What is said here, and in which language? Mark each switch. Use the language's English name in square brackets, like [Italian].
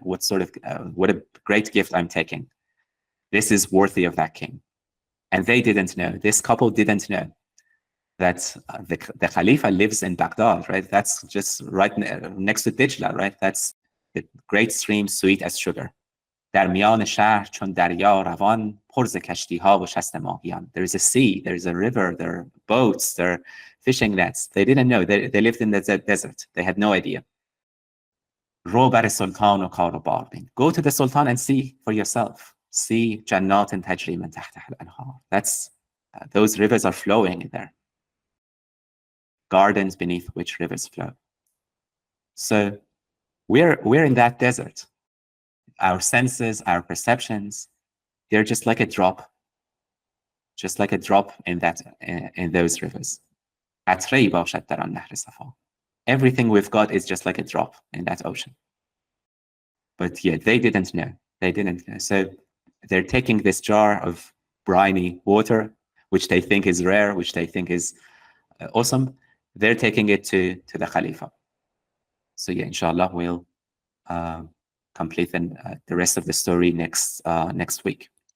[English] What sort of what a great gift I'm taking. This is worthy of that king. And they didn't know. This couple didn't know that the Khalifa lives in Baghdad, right? That's just right next to Dijla, right? That's the great stream, sweet as sugar. [Persian] در میان شهر چون دریا روان پر ز کشتی‌ها و شست ماهیان. [English] There is a sea, there is a river, there are boats, there are fishing nets. They didn't know. They lived in the desert. They had no idea. [Persian] رو بر سلطان و کار و بار بین. [English] Go to the sultan and see for yourself. [Arabic] See جنات تجری من تحتها الانهار. [English] That's those rivers are flowing there. Gardens beneath which rivers flow. So we're in that desert. Our senses, our perceptions, they're just like a drop in that in those rivers. [Persian] قطره‌ای باشد در آن نهر صفا. [English] Everything we've got is just like a drop in that ocean. But yeah, they didn't know. They didn't know. So they're taking this jar of briny water, which they think is rare, which they think is awesome. They're taking it to the Khalifa. So yeah, inshallah, we'll complete the rest of the story next week.